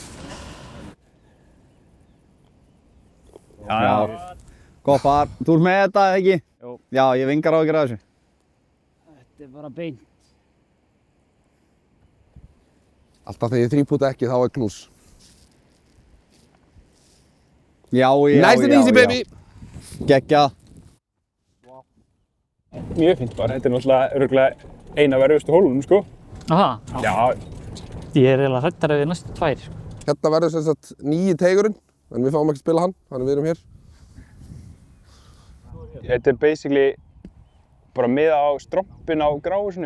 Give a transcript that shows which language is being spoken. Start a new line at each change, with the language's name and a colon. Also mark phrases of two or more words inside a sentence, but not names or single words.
Icelandic: Já. Gott par. Þú ert með þetta, eða ekki? Jú. Já, ég hef engar áhyggjur af þessu. Þetta er bara beint. Alltaf þegar ég þrýpúta ekki, þá er knús. Já.
English: Nice and easy, baby!
Icelandic: Geggjað. Mjög fínt bara. Þetta er náttúrulega örugglega eina verðustu hólunum sko. Aha. Já, Ég er eiginlega hræddari við næstu 2. Sko. Hérna verður sem sagt nýji teigurinn, en við fáum ekki að spila hann, þannig við erum hér. þetta er basically bara miða á strompin á gráhúsinu.